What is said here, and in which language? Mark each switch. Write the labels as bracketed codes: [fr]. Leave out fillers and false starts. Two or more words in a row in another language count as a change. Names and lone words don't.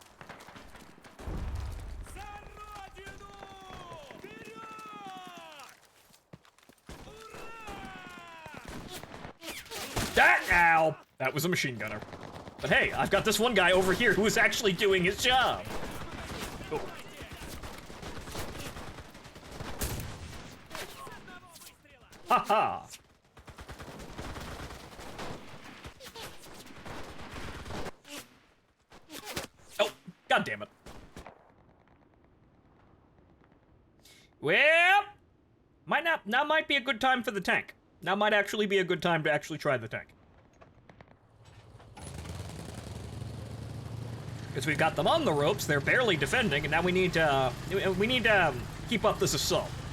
[en] Ow! That was a machine gunner. But hey, I've got this one guy over here who is actually doing his job. Oh. Ha-ha! Oh, god damn it. Well, now might be a good time for the tank. Now might actually be a good time to actually try the tank. Because we've got them on the ropes, they're barely defending, and now we need to keep up this assault.